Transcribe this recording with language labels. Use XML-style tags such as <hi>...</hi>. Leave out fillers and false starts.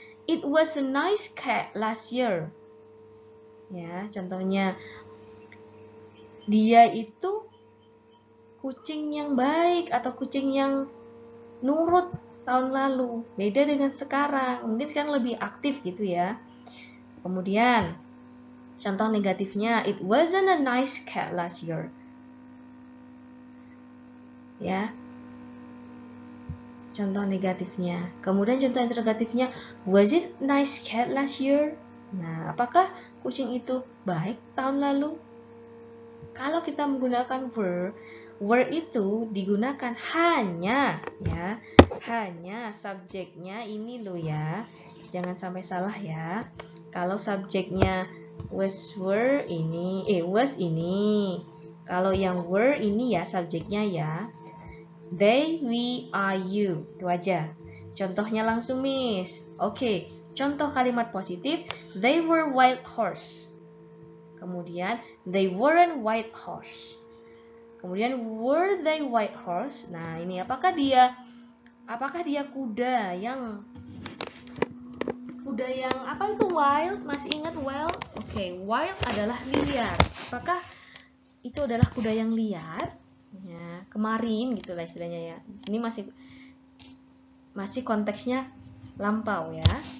<en>It was a nice cat last year.</en> <id>Ya, contohnya dia itu kucing yang baik atau kucing yang nurut tahun lalu. Beda dengan sekarang. Mungkin sekarang lebih aktif gitu ya. Kemudian contoh negatifnya,</id> <en>it wasn't a nice cat last year.</en> <id>Ya. Contoh negatifnya. Kemudian contoh interrogatifnya,</id> <en>was it nice cat last year?</en> <id>Nah, apakah kucing itu baik tahun lalu? Kalau kita menggunakan were itu digunakan hanya ya, hanya subjeknya ini loh ya. Jangan sampai salah ya. Kalau subjeknya was were ini, was ini. Kalau yang were ini ya subjeknya ya.</id> <en>They, we, are, you.</en> <id>Itu aja. Contohnya langsung, Miss. Oke, contoh kalimat positif.</id> <en>They were white horse. Kemudian, they weren't white horse. Kemudian, were they white horse?</en> <id>Nah, ini apakah dia kuda yang apa itu wild? Masih ingat wild? Oke, wild adalah liar. Apakah itu adalah kuda yang liar? Ya, kemarin gitulah istilahnya ya. Di sini masih konteksnya lampau ya.</id>